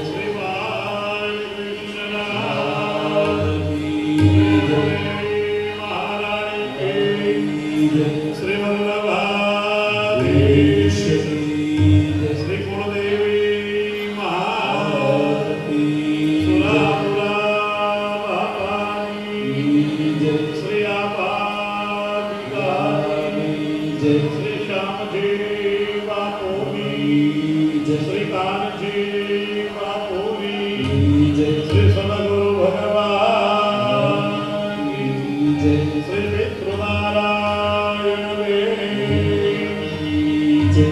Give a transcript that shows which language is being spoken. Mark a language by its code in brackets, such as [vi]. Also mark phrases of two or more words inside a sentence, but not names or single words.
[gu] શ્રી બાલકૃષ્ણનાથ કી જય. મહારાજ કી જય. શ્રી વલ્લભાધીશ કી જય. શ્રી કુળદેવી મહારાજ કી જય. શ્રી આપાદિકાની જય. શ્રી શ્યામજી બાપૂની જય. શ્રી કાનજી બાપૂની જય. શ્રી સદગુરુ ભગવાન જય. શ્રી પિતૃનારાયણ જય.